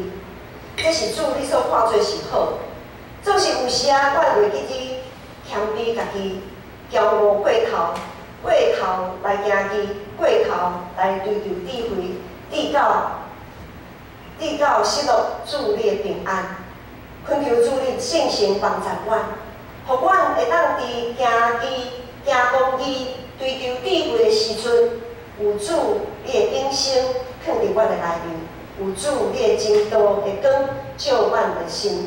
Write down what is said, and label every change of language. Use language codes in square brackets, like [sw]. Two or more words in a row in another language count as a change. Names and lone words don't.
[nan] 这是主你所看做是好，总是有时啊，我会记你谦卑家己，骄傲过头，过头来行义，过头来追求智慧，直到失落主你的平安。恳求主你圣神帮助阮，互阮会当伫行义、行公义、追求智慧的时阵，有主你的永生放伫阮的内面，有主你的真道的光照阮的心。